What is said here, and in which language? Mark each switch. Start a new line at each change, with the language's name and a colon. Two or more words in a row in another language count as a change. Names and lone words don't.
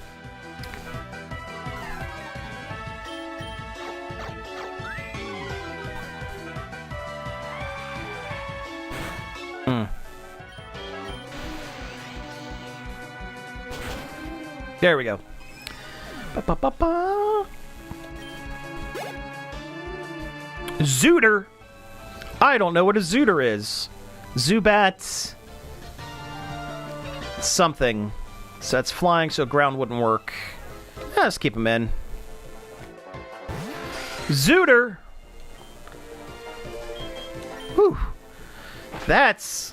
English: There we go. Ba-ba-ba-ba. Zooter? I don't know what a zooter is. Zubat. Something. So that's flying, so ground wouldn't work. Let's keep him in. Zooter. Whew. That's...